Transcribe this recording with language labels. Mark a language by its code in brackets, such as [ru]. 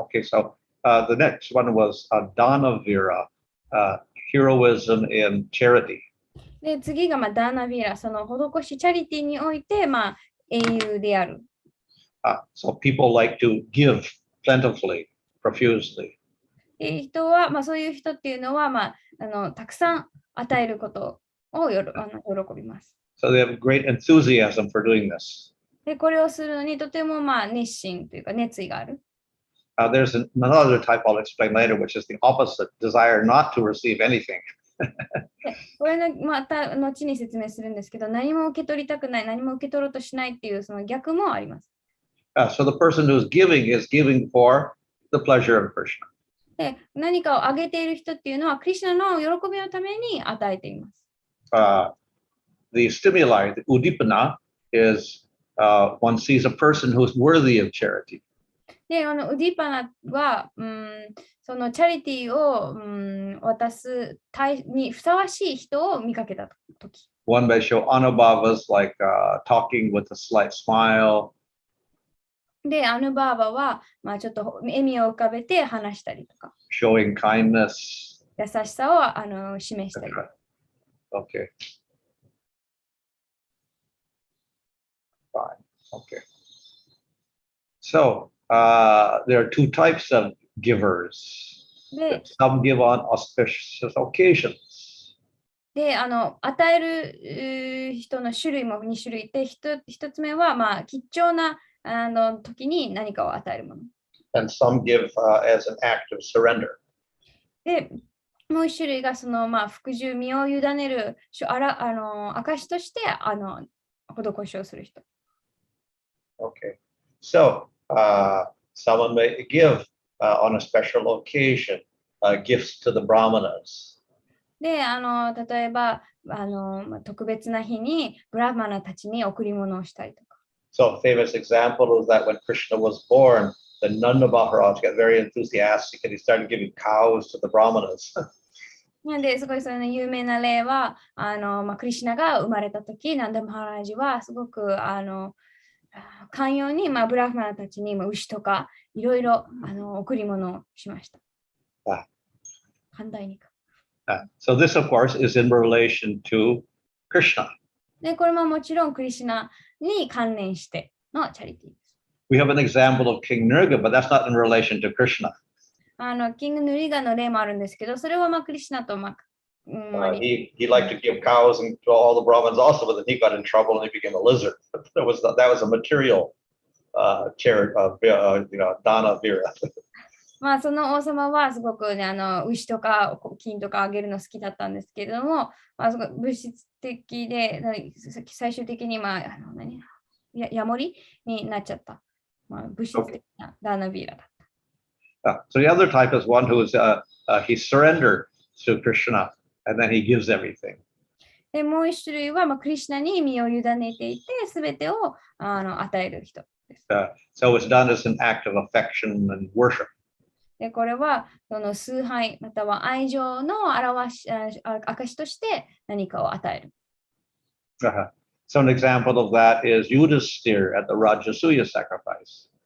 [en] Okay, so the next one was Danavira, heroism in charity. [ja] で、次がダーナビラ、その施しチャリティにおいて、英雄である。 [en] So people like to give plentifully, profusely. [ja] 人は、そういう人っていうのは、たくさん与えることを喜びます。 [en] So they have great enthusiasm for doing this. [ja] で、これをするのにとても熱心というか熱意がある。 [en] There's another type I'll explain later, which is the opposite, desire not to receive anything. [ja] これのまた後に説明するんですけど、何も受け取りたくない、何も受け取ろうとしないっていうその逆もあります。 [en] So the person who's giving is giving for the pleasure of Krishna. [ja] で、何かをあげている人っていうのは、クリシュナの喜びのために与えています。 [en] The stimuli, the udipana, is one sees a person who's worthy of charity. [ja] で、ウディパナは、そのチャリティーを、渡すにふさわしい人を見かけたとき。 [en] One may show anubhavas like talking with a slight smile. [ja] で、アヌバーバは、ちょっと笑みを浮かべて話したりとか。 [en] Showing kindness. [ja] 優しさを示したり。 [en] Okay. Fine. Okay. So, there are two types of givers. Some give on auspicious occasions. [ja] で、与える人の種類も2種類いて、一つ目は、貴重な時に何かを与えるもの。 [en] And some give as an act of surrender. [ja] で、もう一種類がその、服従、身を委ねる証として施しをする人。 [en] Okay. So someone may give on a special occasion gifts to the brahmanas. [ja] で、例えば、特別な日にブラフマナたちに贈り物をしたりとか。 [en] So a famous example is that when Krishna was born, the Nanda Maharaj got very enthusiastic and he started giving cows to the brahmanas. [ja] で、すごいその有名な例は、クリシュナが生まれたとき、ナンダ・マハラージはすごく寛容に、ブラフマナたちに牛とかいろいろ贈り物をしました。寛大にか。 [en] So this, of course, is in relation to Krishna. [ja] で、これももちろんクリシュナに関連してのチャリティーです。 [en] We have an example of King Nirga, but that's not in relation to Krishna. [ja] キング・ヌリガの例もあるんですけど、それはクリシュナと [en] he liked to give cows and to all the Brahmins also, but then he got in trouble and he became a lizard. That was a material charity, dana vira. [ja] その王様はすごくね、牛とか金とかあげるの好きだったんですけれども、すごい物質的で、最終的にヤモリになっちゃった。物質的なダーナビーラだった。 [en] So the other type is one who is he surrendered to Krishna and then he gives everything. [ja] で、もう一種類はクリシュナに身を委ねていて、すべてを与える人です。 [en] So it's done as an act of affection and worship. [ja] で、これはその崇拝または愛情の証として何かを与える。 [en] So an example of that is Yudhisthira at the Rajasuya sacrifice.